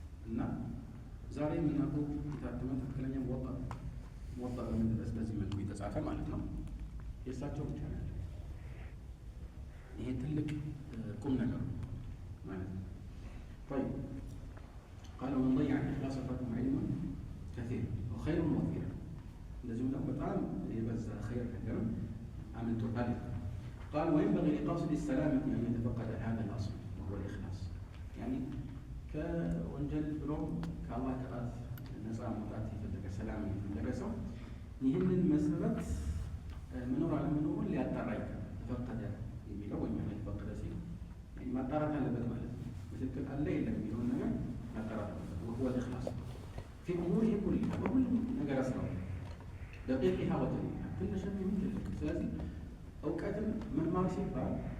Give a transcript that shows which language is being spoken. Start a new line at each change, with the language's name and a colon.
Amharic: እና ዛሬ የምናውቀው የታተመ ትክክለኛ ሙወጣ በምንድረስ በዚህ መልኩ የተጻፈ ማለት ነው የእሳቸው ብቻ ነው። ይሄ ትልቅ ቁም ነገር ማለት ነው።
Arabic: طيب قال من ضيع الإخلاص فاته علم كثير وخير وفير.
Amharic: እንደዚሁም ደግሞ በጣም የበዛ ኸይር ነገር አምልጦታል።
Arabic: قال وينبغي لقاصد السلامة أن يتفقد هذا الأصل وهو الإخلاص.
Amharic: يعني ከወንጀል ብሎም ከአላህ ቅጣት ነፃ መውጣት የፈለገ ሰላም የፈለገ ሰው ይህንን መሰረት መኖር አለመኖሩን ሊያጣራ ይገባል። ተፈቀደ የሚለው ወይም የተፈቀደ ሲል ማጣራት አለበት ማለት ነው። በትክክል አለ የለም የሚለውን ነገር ማጣራት አለበት።
Arabic: ወሁወ الإخلاص في أموره كلها
Amharic: በሁሉም ነገር አስራው
Arabic: دقيقها وجليها
Amharic: ትንሽም ይሁን ትልቅ። ስለዚህ እውቀትን መማር ሲባል